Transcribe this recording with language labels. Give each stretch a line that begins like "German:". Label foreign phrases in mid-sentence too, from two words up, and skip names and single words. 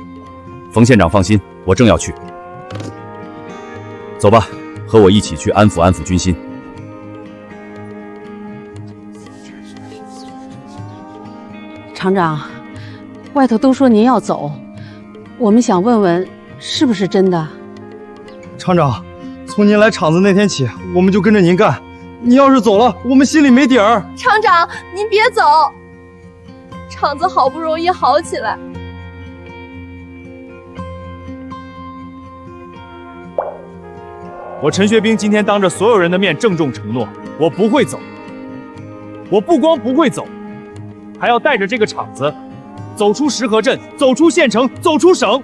Chinese: 馮縣長放心，我正要去。走吧，和我一起去安撫安撫軍心。廠長，外頭都說您要走，我們想問問，是不是真的？廠長，從您來廠子那天起，我們就跟着您幹。您要是走了，我們心裡沒底兒。廠長，您別走，廠子好不容易好起來。我陳學兵今天當着所有人的面鄭重承諾，我不會走。我不光不會走，還要帶着這個廠子走出石河鎮，走出縣城，走出省。